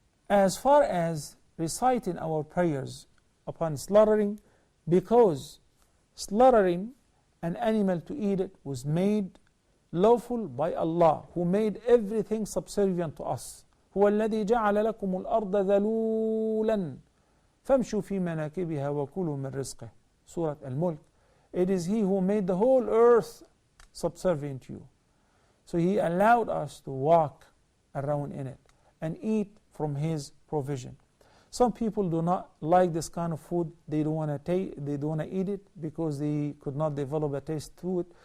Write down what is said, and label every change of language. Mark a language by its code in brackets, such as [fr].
[en] As far as reciting our prayers upon slaughtering, because slaughtering an animal to eat it was made lawful by Allah, who made everything subservient to us. [ar] هو الذي جعل لكم الأرض ذلولا فامشوا في مناكبها وكلوا من رزقه. [en] Surah Al-Mulk. It is He who made the whole earth subservient to you. So He allowed us to walk around in it and eat from His provision. Some people do not like this kind of food. They don't want to eat it because they could not develop a taste to it.